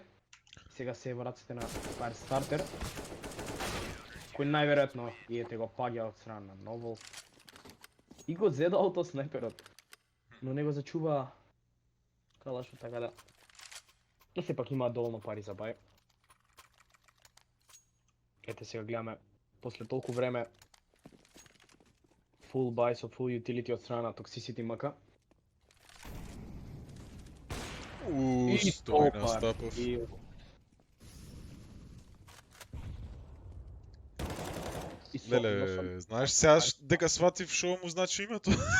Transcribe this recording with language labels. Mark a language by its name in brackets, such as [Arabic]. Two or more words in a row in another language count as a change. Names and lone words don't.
[Macedonian] Сега се е во раците на Firestarter, кој најверојатно ете го паѓа од страна на Новол. И го зеда ауто снайперот, но не го зачува калашот, така да. Но сепак имаат доволно пари за бај. Ете сега гледаме после толку време [English] full buy [Macedonian] со [English] full utility [Macedonian] од страна на Toxicity МК. Стој на Стапов. Леле, знаеш сега дека сватив шо му значи името?